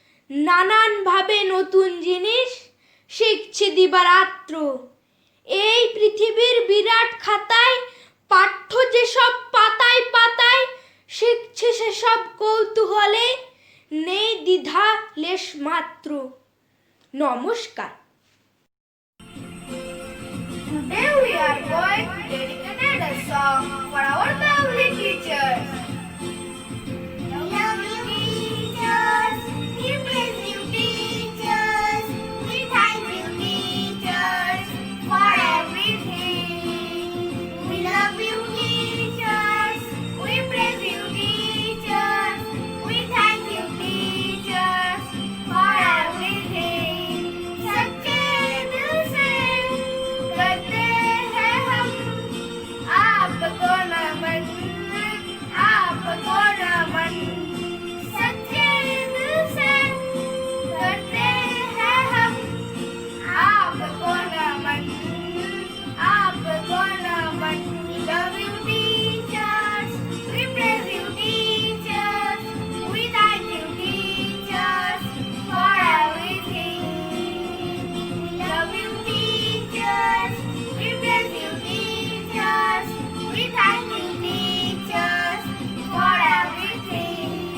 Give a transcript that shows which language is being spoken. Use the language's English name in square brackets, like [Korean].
[Bangla] নানানভাবে নতুন জিনিস শিখছি দিবারাত্র। এই পৃথিবীর বিরাট খাতায় পাঠ্য যেসব পাতায় পাতায়, শিখছি সেসব কৌতূহলে, নেই দ্বিধা লেশ মাত্র। নমস্কার। [English] Today we are going to dedicate a song for our lovely teachers. Love you teachers, we praise you teachers, we thank you teachers for everything. We love you teachers, we praise you teachers, we thank you teachers for everything. [Hindi] सच्चे दिल से करते हैं हम आपको नमन, आपको नमन। सच्चे दिल से करते हैं हम आपको नमन, आपको नमन। [English] Love you teachers, we praise you teachers, we thank you teachers for everything. Love you teachers, we praise you teachers, we thank you teachers for everything.